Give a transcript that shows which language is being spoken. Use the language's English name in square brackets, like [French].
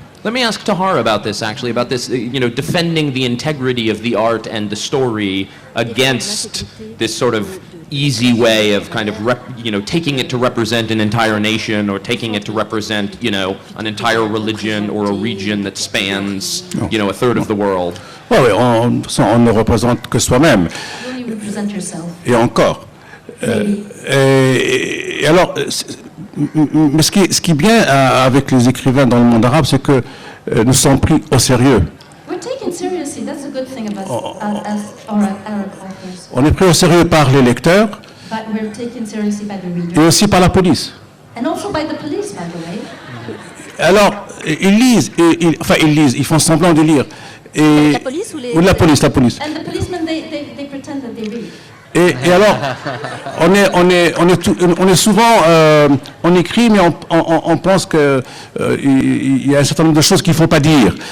[English] Let me ask Tahar about this, actually, about this, defending the integrity of the art and the story against this sort of easy way of kind of, taking it to represent an entire nation or taking it to represent, an entire religion or a region that spans, a third of the world. [French] Oui, on ne représente que soi-même. [English] You only represent yourself. [French] Et encore. Et alors, mais ce qui est bien avec les écrivains dans le monde arabe, c'est que nous sommes pris au sérieux. [English] We're taken seriously. That's a good thing about as Arab authors. [French] On est pris au sérieux par les lecteurs [English] But we're taken seriously by the [French] et [English] reader. [French] aussi par la police. [English] And also by the police, by the way. [French] Alors, ils lisent, ils font semblant de lire. Et, La police ou les... ou la police. [English] And the policemen, they pretend that they read. [French] Et alors, on est souvent, on écrit, mais on pense qu'il y a un certain nombre de choses qu'il ne faut pas dire.